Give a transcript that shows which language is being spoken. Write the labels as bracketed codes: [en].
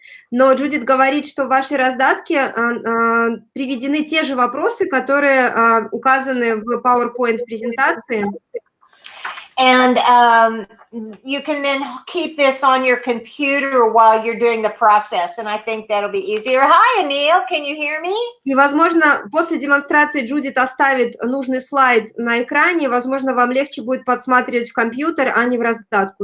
[ru] Но Джудит говорит, что в вашей раздатке приведены те же вопросы, которые указаны в PowerPoint-презентации. [en] And you can then keep this on your computer while you're doing the process. And I think that'll be easier. Hi, Anil. Can you hear me? [ru] И, возможно, после демонстрации Джудит оставит нужный слайд на экране. Возможно, вам легче будет подсматривать в компьютер, а не в раздатку.